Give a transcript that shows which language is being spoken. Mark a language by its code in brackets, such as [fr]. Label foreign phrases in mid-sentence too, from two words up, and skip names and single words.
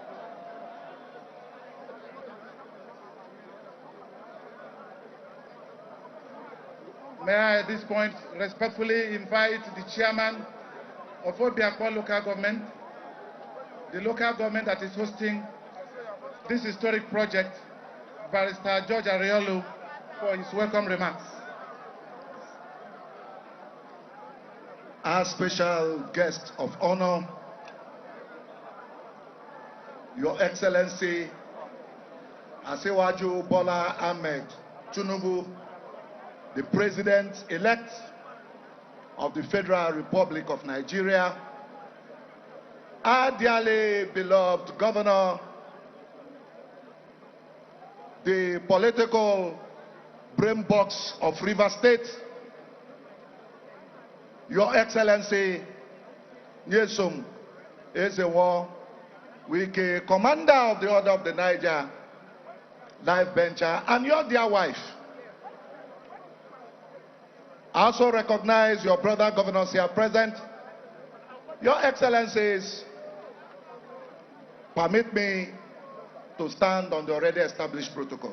[en] May I at this point respectfully invite the chairman of Obiakpo local government, the local government that is hosting this historic project, Barrister George Ariolu, for his welcome remarks. Our special guest of honor, Your Excellency Asiwaju Bola Ahmed Tinubu, the President-elect of the Federal Republic of Nigeria, our dearly beloved Governor, the political brainbox of Rivers State, Your Excellency Nyesom Ezewo Wike, Commander of the Order of the Niger, Life Bencher, and your dear wife. I also recognize your brother governors here present. Your Excellencies, permit me to stand on the already established protocols.